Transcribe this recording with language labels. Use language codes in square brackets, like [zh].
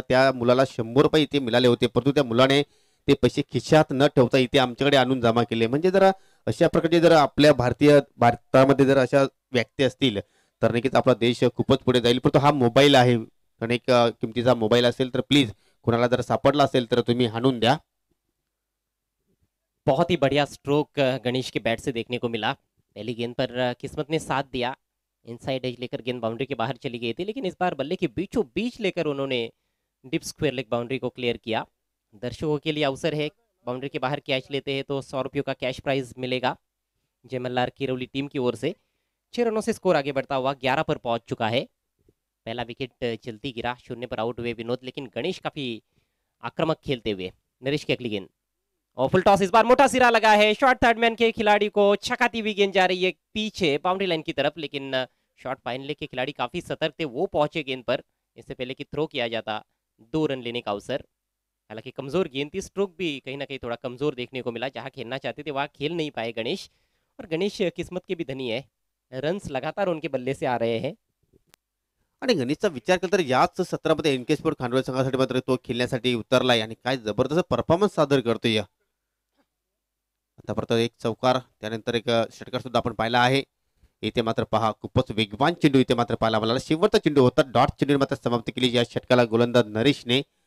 [mr] त्या मुलाला 100 रुपये इथे मिळाले होते, परंतु त्या मुलाने ते पैसे खिशात न ठेवता इथे आमच्याकडे आणून जमा केले. म्हणजे जरा अशा प्रकारचे जर आपल्या भारतामध्ये जर अशा व्यक्ती असतील तर नक्कीच आपला देश खूपच पुढे जाईल. परंतु हा मोबाईल आहे, अनेक किमतीचा मोबाईल असेल तर प्लीज कोणाला जर सापडला असेल तर तुम्ही आणून द्या. [hi] बहुत ही बढ़िया स्ट्रोक गणेश के बैट से देखने को मिला। पहली गेंद पर किस्मत ने साथ दिया, इनसाइड एज लेकर गेंद बाउंड्री के बाहर चली गई थी, लेकिन इस बार बल्ले के बीचों बीच लेकर उन्होंने डिप स्क्वायर लेग बाउंड्री को क्लियर किया। दर्शकों के लिए अवसर है, बाउंड्री के बाहर कैच लेते हैं तो 100 रुपयों का कैश प्राइज मिलेगा जय मल्हार किरौली टीम की ओर से। 6 रनों से स्कोर आगे बढ़ता हुआ 11 पर पहुंच चुका है। पहला विकेट चलती गिरा, 0 पर आउट हुए विनोद, लेकिन गणेश काफी आक्रामक खेलते हुए। नरेश की अगली गेंद और फुल टॉस इस बार मोटा सिरा लगा है, शॉर्ट थर्ड मैन के खिलाड़ी को छकाती हुई गेंद जा रही है पीछे बाउंड्री लाइन की तरफ, लेकिन शॉर्ट फाइनल के खिलाड़ी काफी सतर्क थे, वो पहुंचे गेंद पर इससे पहले कि थ्रो किया जाता 2 रन लेने का अवसर। हालांकि कमजोर गेंद थी, स्ट्रोक भी कहीं ना कहीं थोड़ा कमजोर देखने को मिला, जहां खेलना चाहते थे वहां खेल नहीं पाए गणेश। और गणेश किस्मत के भी धनी है, रन्स लगातार उनके बल्ले से आ रहे हैं। [mr] आणि गणेशचा विचार केला तर याच सत्रामध्ये एनके स्पोर्ट खांडोळ संघासाठी मात्र तो खेळण्यासाठी उतरलाय आणि काय जबरदस्त परफॉर्मन्स सादर करतोय या. आतापर्यंत एक चौकार त्यानंतर एक षटकार सुद्धा आपण पाहिला आहे. इथे मात्र पहा खूपच वेगवान चेंडू इथे मात्र पाहायला मिळाला. शेवटचा चेंडू होता, डॉट चेंडू मात्र समाप्त केली या षटकाला गोलंदाज नरेशने.